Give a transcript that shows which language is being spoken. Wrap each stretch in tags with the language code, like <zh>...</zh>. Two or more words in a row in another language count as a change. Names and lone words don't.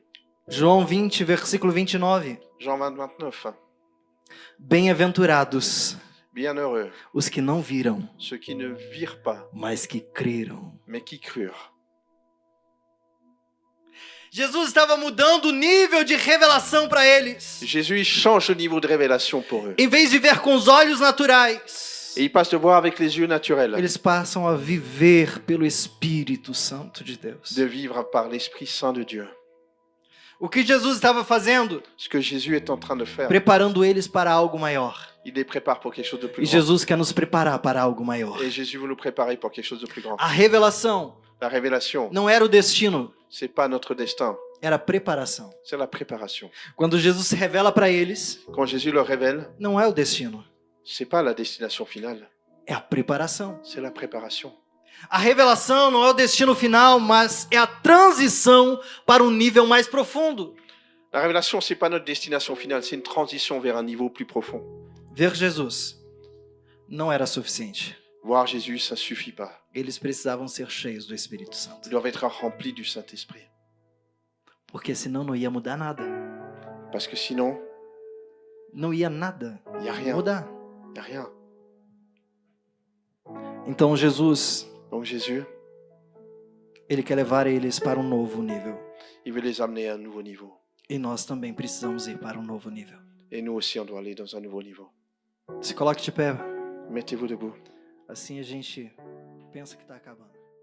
<pt>João 20, versículo 29.</pt> <fr>Jean 20, 29.</fr> <pt>Bem-aventurados</pt> <fr>Bienheureux</fr> <pt>os que não viram,</pt> <fr>ceux qui ne virent pas,</fr> <pt>mas que creram.</pt> <fr>mais qui crurent.</fr> <pt>Jesus estava mudando o nível de revelação para eles.</pt> <fr>Jésus il change le niveau de révélation pour eux.</fr> <pt>Em vez de ver com os olhos naturais,</pt> <fr>Et il passe de voir avec les yeux naturels,</fr> <pt>eles passam a viver pelo Espírito Santo de Deus.</pt> <fr>de vivre par l'Esprit Saint de Dieu.</fr> <pt>O que Jesus estava fazendo?</pt> <fr>Ce que Jésus est en train de faire,</fr> <pt>Preparando eles para algo maior.</pt> <fr>il les prépare pour quelque chose de</fr> <pt>E</pt> <fr>plus grand.</fr> <pt>Jesus quer nos preparar para algo maior.</pt> <fr>Et Jésus veut nous préparer pour quelque chose de plus grand.</fr> <pt>A revelação</pt> <fr>La révélation,</fr> <pt>não era o destino,</pt> <fr>c'est pas notre destin,</fr> <pt>era a preparação.</pt> <fr>C'est la préparation.</fr> <pt>Quando Jesus se revela para eles,</pt> <fr>Quand Jésus leur révèle,</fr> <pt>não é o destino,</pt> <fr>c'est pas la destination finale,</fr> <pt>é a preparação.</pt> <fr>c'est la préparation.</fr> <pt>A revelação não é o destino final, mas é a transição para um nível mais profundo.</pt> <fr>La révélation, c'est pas notre destination finale, c'est une transition vers un niveau plus profond.</fr> <pt>Ver Jesus não era suficiente.</pt> <fr>Voir Jésus, ça suffit pas.</fr> <pt>Eles precisavam ser cheios do Espírito</pt> <fr>Ils</fr> <pt>Santo.</pt> <fr>doivent être remplis du Saint-Esprit.</fr> <pt>Porque senão não ia mudar nada.</pt> <fr>Parce que sinon,</fr> <pt>Não ia nada</pt> <fr>il n'y a rien.</fr> <pt>mudar.</pt> <fr>Il n'y a rien.</fr> <pt>Então Jesus,</pt> <fr>Donc Jésus,</fr> <pt>ele quer levar eles para um novo nível.</pt> <fr>il veut les amener à un nouveau niveau.</fr> <pt>E nós também precisamos ir para um novo nível.</pt> <fr>Et nous aussi, on doit aller dans un nouveau niveau.</fr> <pt>Se coloque de pé.</pt> <fr>Mettez-vous debout.</fr> <pt>Assim a gente pensa que está acabando.</pt>